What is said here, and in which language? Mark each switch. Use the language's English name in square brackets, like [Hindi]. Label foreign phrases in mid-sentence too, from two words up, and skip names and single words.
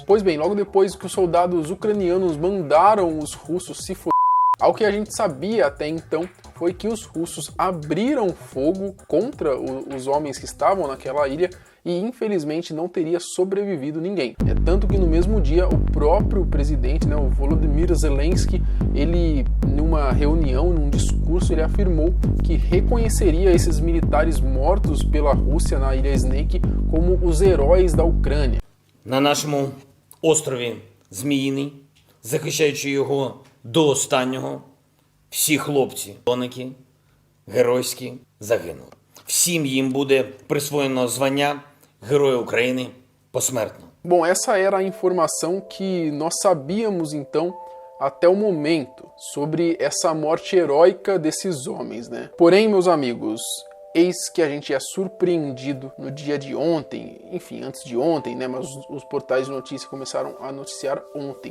[Portuguese] Pois bem, logo depois que os soldados ucranianos mandaram os russos se f***, ao que a gente sabia até então foi que os russos abriram fogo contra os homens que estavam naquela ilha e infelizmente não teria sobrevivido ninguém. É tanto que no mesmo dia o próprio presidente, o Volodymyr Zelensky, ele numa reunião, num discurso, ele afirmou que reconheceria esses militares mortos pela Rússia na ilha Snake como os heróis da Ucrânia. [Ukrainian] На нашому острові Зміїний, захищаючи його до останнього, всі хлопці, доники, геройські загинули. Всім їм буде присвоєно звання Героя України посмертно. [Portuguese] Bom, essa era a informação que nós sabíamos então até o momento sobre essa morte heróica desses homens, Porém, meus amigos, eis que a gente é surpreendido no dia de ontem, enfim, antes de ontem, mas os portais de notícia começaram a noticiar ontem.